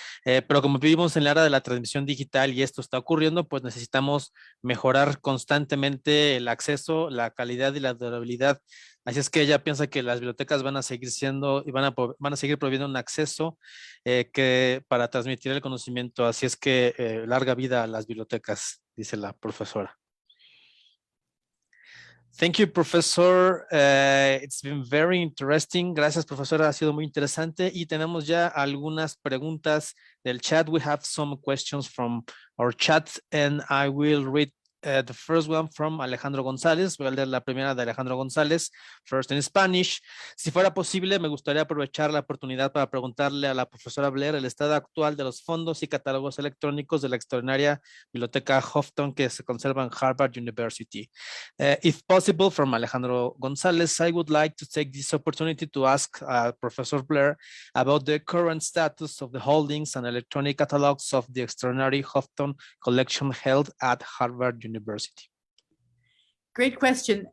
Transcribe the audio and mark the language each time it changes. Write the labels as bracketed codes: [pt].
[es] Pero como vivimos en la era de la transmisión digital y esto está ocurriendo, pues necesitamos mejorar constantemente el acceso, la calidad y la durabilidad. Así es que ella piensa que las bibliotecas van a seguir siendo y van a seguir proveyendo un acceso para transmitir el conocimiento. Así es que larga vida a las bibliotecas, dice la profesora. [en] Thank you, Professor. It's been very interesting. [es] Gracias, profesora. Ha sido muy interesante. Y tenemos ya algunas preguntas del chat. [en] We have some questions from our chat, and I will read the first one from Alejandro González. [es] Voy a leer la primera de Alejandro González, [en] first in Spanish. [es] Si fuera posible, me gustaría aprovechar la oportunidad para preguntarle a la profesora Blair el estado actual de los fondos y catálogos electrónicos de la extraordinaria Biblioteca Houghton que se conserva en Harvard University. [en] If possible, from Alejandro González, I would like to take this opportunity to ask Professor Blair about the current status of the holdings and electronic catalogs of the extraordinary Houghton collection held at Harvard University. Great question.